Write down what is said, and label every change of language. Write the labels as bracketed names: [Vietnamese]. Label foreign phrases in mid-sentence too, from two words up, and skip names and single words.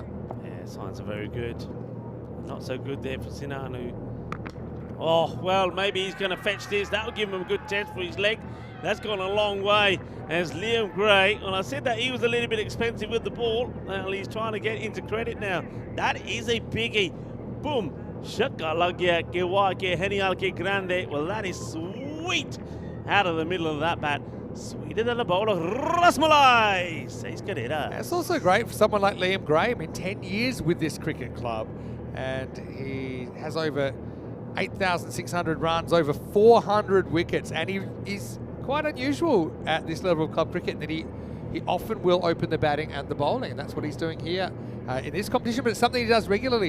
[English] Yeah, signs are very good. Not so good there for Sinanu. Oh, well, maybe he's going to fetch this. That'll give him a good test for his leg. That's gone a long way. As Liam Gray, and I said that he was a little bit expensive with the ball. Well, he's trying to get into credit now. That is a biggie. Boom. Shaka lagya ke wa ke henial ke grande. Well, that is sweet out of the middle of that bat. Sweeter than a bowl of rasmalai, says Cadera. It's also great for someone like Liam Gray. I mean, 10 years with this cricket club, and he has over 8,600 runs, over 400 wickets, and he is quite unusual at this level of club cricket that he often will open the batting and the bowling, and that's what he's doing here in this competition, but it's something he does regularly.